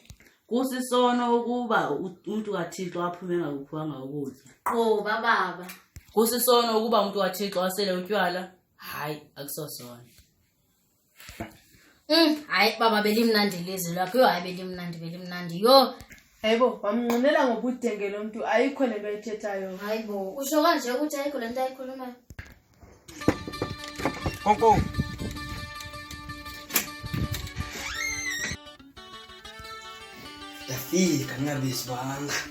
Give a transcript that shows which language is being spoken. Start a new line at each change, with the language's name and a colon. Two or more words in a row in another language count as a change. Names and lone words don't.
Xhosa: Kusisono ukuba umuntu kaThixo aphume ngakuphiwanga ukudla. Qho baba. Kusisono ukuba umuntu kaThixo asele utywala. Hayi, akusosona. Hayi baba belimnandi lizwi lakho. Yo hayi belimnandi. Yo. Hayibo, wamnqinela ngobudenge lo muntu ayikho lento ayithethayo.
Zulu: Hayibo, usho kanje ukuthi ayikho lento ayikhulumayo.
Xhosa: Konko. Yafika ngabizwanga.